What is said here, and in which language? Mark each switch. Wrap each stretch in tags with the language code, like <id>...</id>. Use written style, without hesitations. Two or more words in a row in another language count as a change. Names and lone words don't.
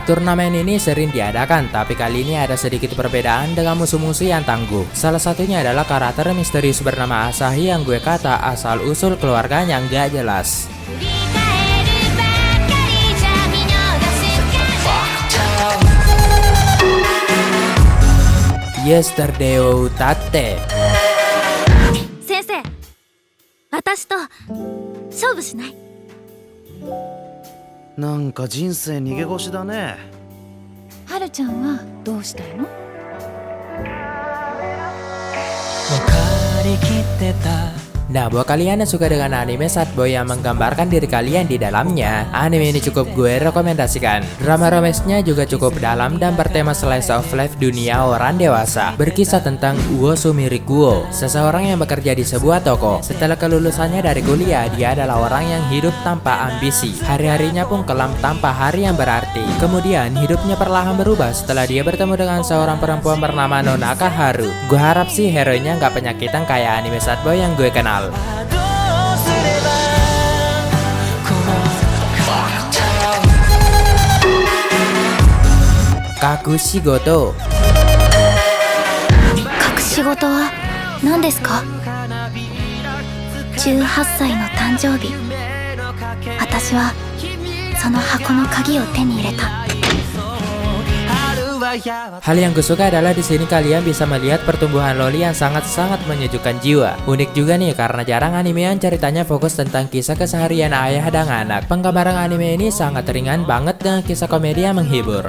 <id>Turnamen ini sering diadakan, tapi kali ini ada sedikit perbedaan dengan musuh-musuh yang tangguh. Salah satunya adalah karakter misterius bernama Asahi yang gue kata asal-usul keluarganya nggak jelas. Yesterday o Tate.</id> <ja>先生、私と勝負しない？なんか人生逃げ腰だね。はるちゃんはどうしたいの？</ja> <id>Nah, buat kalian yang suka dengan anime</id> <en>sad boy</en> <id>yang menggambarkan diri kalian di dalamnya, anime ini cukup gue rekomendasikan. Drama romance-nya juga cukup dalam dan bertema</id> <en>slice of life</en> <id>dunia orang dewasa. Berkisah tentang Uo Sumirikuo, seseorang yang bekerja di sebuah toko. Setelah kelulusannya dari kuliah, dia adalah orang yang hidup tanpa ambisi. Hari-harinya pun kelam tanpa hari yang berarti. Kemudian, hidupnya perlahan berubah setelah dia bertemu dengan seorang perempuan bernama Nonaka Haru. Gue harap sih hero-nya nggak penyakitan kayak anime</id> <en>sad boy</en> <id>yang gue kenal. Kakushigoto.</id> <ja>隠し事は何ですか？18歳の誕生日、私はその箱の鍵を手に入れた。</ja> <id>Hal yang gue suka adalah di sini kalian bisa melihat pertumbuhan loli yang sangat-sangat menyejukkan jiwa. Unik juga nih karena jarang anime yang ceritanya fokus tentang kisah keseharian ayah dan anak. Penggambaran anime ini sangat ringan banget dengan kisah komedi yang menghibur.</id>